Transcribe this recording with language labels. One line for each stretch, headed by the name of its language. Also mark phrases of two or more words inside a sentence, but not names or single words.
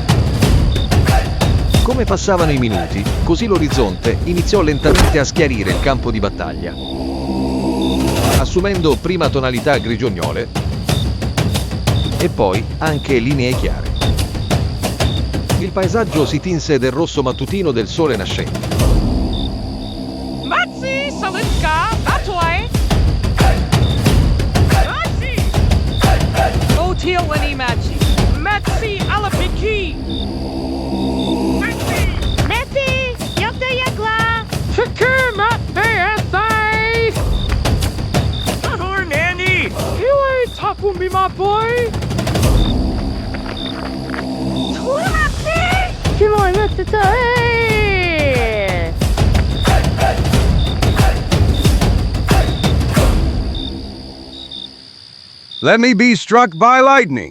Italian: Come passavano i minuti, così l'orizzonte iniziò lentamente a schiarire il campo di battaglia, assumendo prima tonalità grigiognole e poi anche linee chiare. Il paesaggio si tinse del rosso mattutino del sole nascente. Matzi, Salitka, Batoi! Matzi! Otilani Matzi! Matzi Alapiki! Matzi! Matzi! Yakta Yakla! Shakir Matthi! Tahor Nanny!
English: You ain't talking me, my boy! Let me be struck by lightning.